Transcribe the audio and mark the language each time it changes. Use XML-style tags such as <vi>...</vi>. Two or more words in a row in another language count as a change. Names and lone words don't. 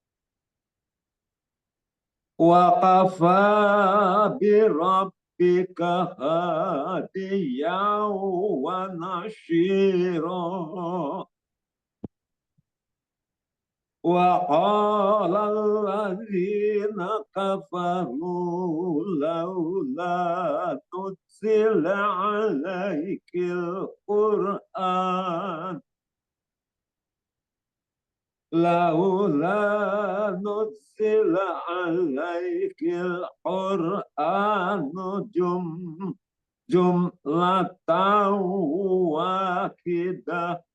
<ar>وكفى بربك هاديا ونصيرا. وقال الذين كفروا لولا نزل عليك القرآن لولا نزل عليك القرآن جملة واحدة.</ar>